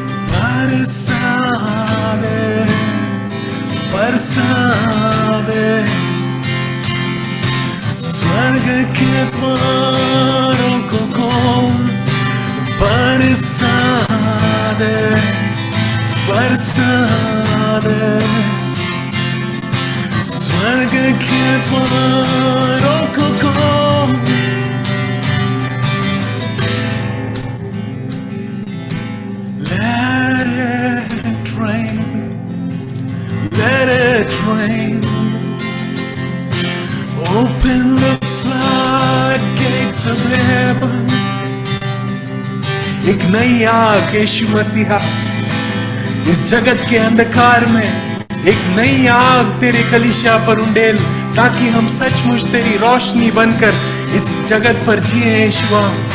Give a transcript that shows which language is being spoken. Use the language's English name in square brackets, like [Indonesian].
[Hindi] बरसा दे, बरसा दे, स्वर्ग के द्वारों को खोल, बरसा दे, बरसा दे, स्वर्ग के द्वारों को खोल। [English] Let it rain, let it rain, open the floodgates of [Hindi] बंद। एक नई आग यीशु मसीहा इस जगत के अंधकार में, एक नई आग तेरे कलीसिया पर उंडेल, ताकि हम सचमुच तेरी रोशनी बनकर इस जगत पर जिए यीशुआ।